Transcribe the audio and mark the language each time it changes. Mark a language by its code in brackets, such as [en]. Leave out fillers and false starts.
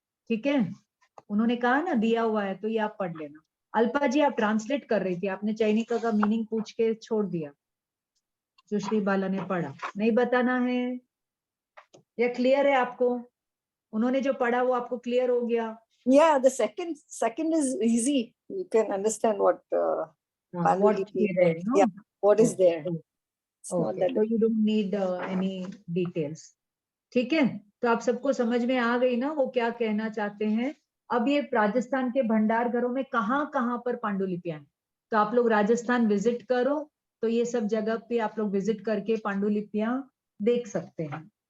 [hi] ठीक है, उन्होंने कहा ना दिया हुआ है, तो ये आप पढ़ लेना। अल्पा जी आप ट्रांसलेट कर रही थी, आपने चयनिका का मीनिंग पूछ के छोड़ दिया। सुश्री बाला ने पढ़ा, नहीं बताना है या क्लियर है आपको? उन्होंने जो पढ़ा वो आपको क्लियर हो गया? [en] Yeah, the second is easy. You can understand what Pandulipi is there. no? Yeah, what is there. Oh, It's not okay, that. so you don't need any details. [hi] ठीक है, तो आप सबको समझ में आ गई ना वो क्या कहना चाहते हैं। अब ये राजस्थान के भंडार घरों में कहाँ कहाँ पर पांडुलिपियां हैं, तो आप लोग राजस्थान विजिट करो, तो ये सब जगह पे आप लोग विजिट करके पांडुलिपियां देख सकते हैं।